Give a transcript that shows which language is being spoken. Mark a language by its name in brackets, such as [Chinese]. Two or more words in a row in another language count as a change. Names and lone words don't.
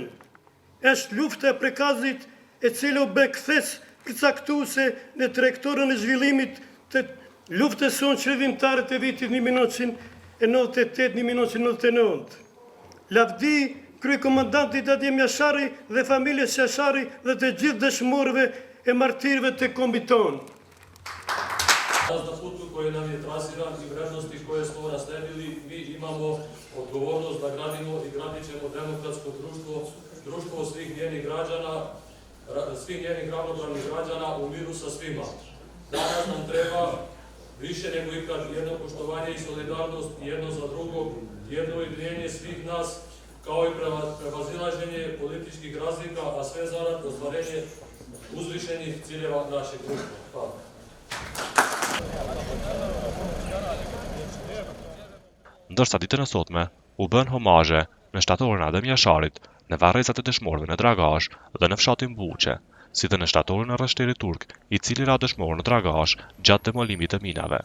[Albanian] Është lufta e prekazit e cila u bë kthes përcaktuese në trajektorën e zhvillimit të luftës sonë çlirimtare të vitit 1998-1999. Lavdi kryekomandantit Adem Jashari dhe familjes Jashari dhe të gjithë dëshmorëve e martirëve të kombit tonë. [Serbian] Na putu koji nam je trasiran i vrednosti koje smo nasledili, mi imamo odgovornost da gradimo i gradit ćemo demokratsko društvo, društvo svih njenih ravnopravnih građana u miru sa svima. Danas nam treba više nego ikad jedno poštovanje i solidarnost jedno za drugog, jedno ujedinjenje svih nas, kao i prevazilaženje političkih razlika, a sve zarad ostvarenje uzvišenih ciljeva našeg društva. Hvala. [Albanian] Ndërsa ditën e sotme u bën homazhe në shtatorin Adem Jasharit, në varrezat e dëshmorëve në Dragash dhe në fshatin Buçe, si dhe në shtatorin e rreshterit turk, i cili ra dëshmor në Dragash gjatë demolimit të minave.